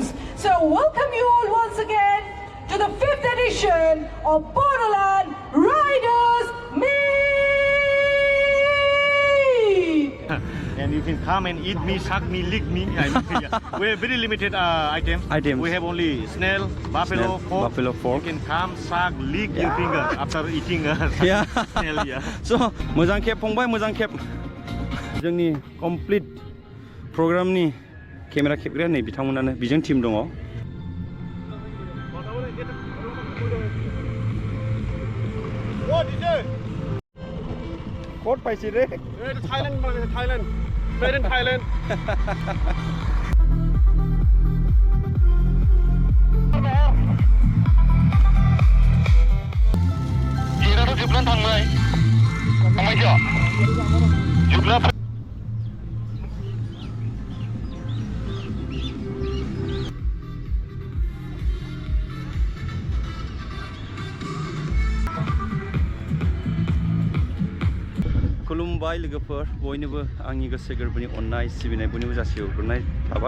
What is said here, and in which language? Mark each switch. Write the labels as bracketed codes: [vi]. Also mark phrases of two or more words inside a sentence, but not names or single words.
[en] So welcome you all once again to the 5th edition of Bodoland Riders Meet! And you can come and eat me, suck me, lick me. We have very limited items. We have only snail, buffalo, fork. You can come, suck, lick your finger after eating snail. [brx] So मोजां खेब फंबाय, मोजां खेब। जोंनि कमप्लिट प्रग्रामनि केमेरा खेबग्राया नै बिथांमोनानो, बिजों टीम दङ। कोड पाइसे रे। [en] Thailand. Made in Thailand. [brx] Chirang jublan thangbai. Thangbai jublan. खुलुमबाय लोगोफोर, बयनोबो आंनि गोसो गोरबोनि अननाय सिबिनाय बयनोबो जासिहरग्रोनाय थाबाय।